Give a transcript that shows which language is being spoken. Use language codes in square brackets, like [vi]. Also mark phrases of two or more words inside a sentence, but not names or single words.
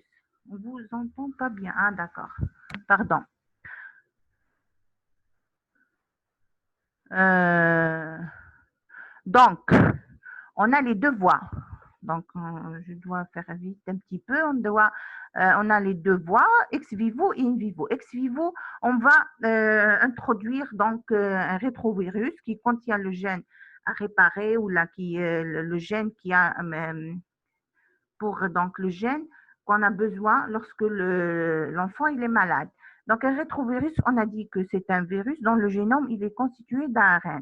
[fr] On ne vous entend pas bien. Ah, d'accord. Pardon. Donc, on a les deux voies. Donc, je dois faire vite un petit peu. On a les deux voies, [la] ex vivo et in vivo. Ex vivo, [fr] on va introduire donc un rétrovirus qui contient le gène à réparer ou là le gène qui a donc le gène qu'on a besoin lorsque l'enfant il est malade. Donc, un rétrovirus, on a dit que c'est un virus dont le génome il est constitué d'ARN.